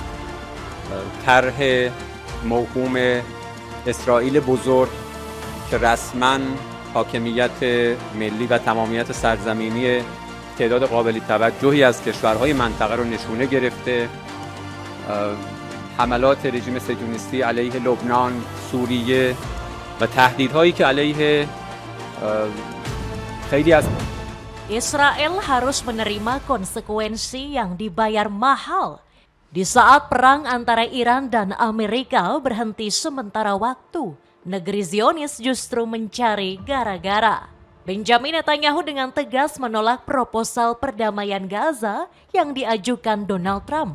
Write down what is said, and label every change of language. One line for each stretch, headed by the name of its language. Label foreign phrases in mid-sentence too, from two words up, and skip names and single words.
Persian: طرح موهوم اسرائیل بزرگ که رسما حاکمیت ملی و تمامیت سرزمینی تعداد قابل توجهی از کشورهای منطقه رو نشونه گرفته. حملات رژیم سکیونیستی علیه لبنان، سوریه و تهدیدهایی که علیه خیلی از
Indonesian: Israel harus menerima konsekuensi yang dibayar mahal di saat perang antara Iran dan Amerika berhenti sementara waktu. Negeri Zionis justru mencari gara-gara. Benjamin Netanyahu dengan tegas menolak proposal perdamaian Gaza yang diajukan Donald Trump.